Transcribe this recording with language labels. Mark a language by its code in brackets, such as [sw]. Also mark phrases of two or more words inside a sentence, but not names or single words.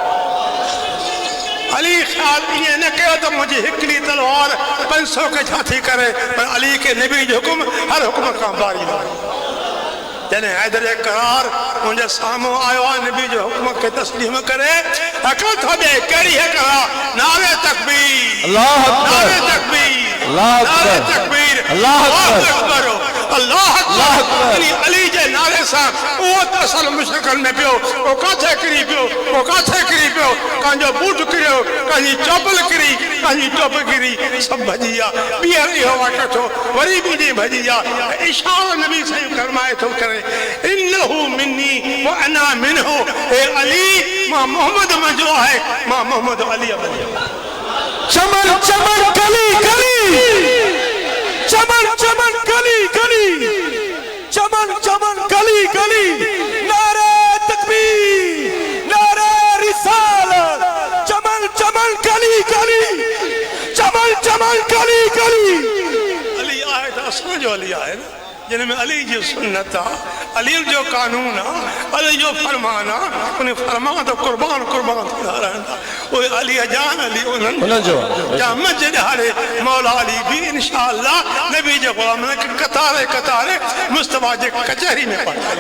[sd] अली ख़्याल ईअं न कयो त मुंहिंजी हिकिड़ी तलवार 500 खे छा थी करे पर अली खे नबी जो हुकुम हर हुकुम खां बारी जॾहिं हैदर करार मुंहिंजे साम्हूं आयो आहे नबी जो हुकुम खे तस्लीम करे अकल थो ॾे कहिड़ी है करा नारे तकबीर [ar] الله أكبر [sd] नारे तकबीर [ar] अल्लाह [sd] नारे [ar] अकबर [sd] तकबीर [ar] الله أكبر अल्लाह الله أكبر [sd] अली जे नारे सां उहो त असल मुशरिकनि में पियो उहो किथे किरी पियो कंहिंजो बूट किरियो कंहिंजी चौपल किरी कंहिंजी टोप किरी सभु भॼी विया ॿीहर इहो वाक़ियो थियो वरी ॿी ॾींहुं भॼी विया इशारो नबी साईं फरमाए थो करे [ar] إنه مني وأنا منه [sd] हे अली मां मोहम्मद मुंहिंजो आहे मां मोहम्मद अली चमन चमन गली गली चमन चमन गली गली चमन चमन गली गली नारे तकबीर नारे रिसालत चमन चमन गली गली चमन चमन गली गली अली आहे त असांजो अली आहे न जिन में अली जी सुन्नत आहे अली जो कानून आहे अली जो फरमान आहे उन फरमान तो कुर्बान थींदा रहंदा उहे अली जान अली उन्हनि जो जामत जे ॾाढे मौला अली बि इंशाअल्लाह नबी जे ग़ुलाम खे कतारे कतारे मुस्तफा जे कचहरी में पहुचाई